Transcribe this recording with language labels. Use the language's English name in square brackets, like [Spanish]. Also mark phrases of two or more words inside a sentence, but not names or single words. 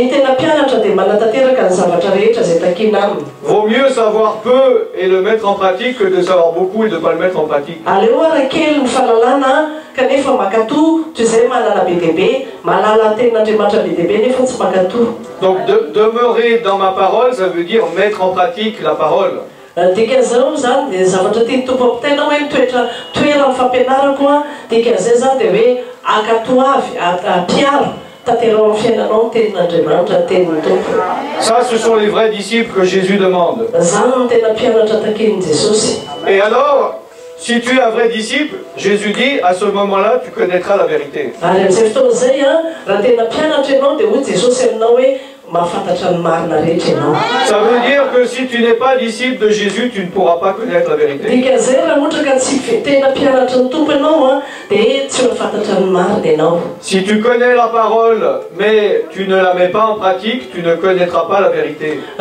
[French] Vaut mieux savoir peu et le mettre en pratique que de savoir beaucoup et de ne pas le mettre en pratique. Donc demeurer dans ma parole, ça veut dire mettre en pratique la parole. [Malagasy] Dikan'izao zany dia zavatra tiany tompo ampitainao hoe toerana fampianarako dikan'izay zany dia hoe akatoavy ampiaro tanterao amin'ny fiainanao ny tenin'Andriamanitra ny tenin'ny tompo. [French] Ça, ce sont les vrais disciples que Jésus demande. [Malagasy] Zany no tena mpianatra takin'i Jesosy. [French] Et alors, si tu es un vrai disciple, Jésus dit, à ce moment-là, tu connaîtras la vérité. [Malagasy] Ary amin'izay fotoana izay raha tena mpianatra ianao dia hoy Jesosy aminao hoe [French] ça veut dire que si tu n'es pas disciple de Jésus, tu ne pourras pas connaître la vérité. Si tu connais la parole, mais tu ne la mets pas en pratique, tu ne connaîtras pas la vérité.